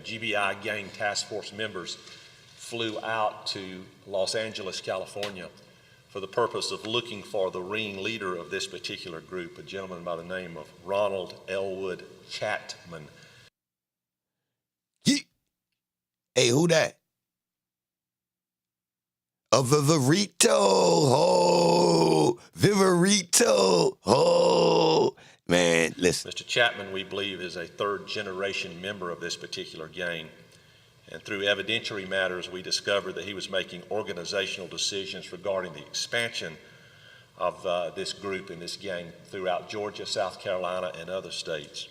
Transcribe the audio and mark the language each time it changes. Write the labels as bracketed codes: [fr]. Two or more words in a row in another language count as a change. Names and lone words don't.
[en] GBI gang task force members flew out to Los Angeles, California, for the purpose of looking for the ringleader of this particular group, a gentleman by the name of Ronald Elwood Chapman. Hey, who that? A Viverito, ho, Viverito, ho. Man, listen. Mr. Chapman, we believe, is a third-generation member of this particular gang. And through evidentiary matters, we discovered that he was making organizational decisions regarding the expansion of this group and this gang throughout Georgia, South Carolina, and other states.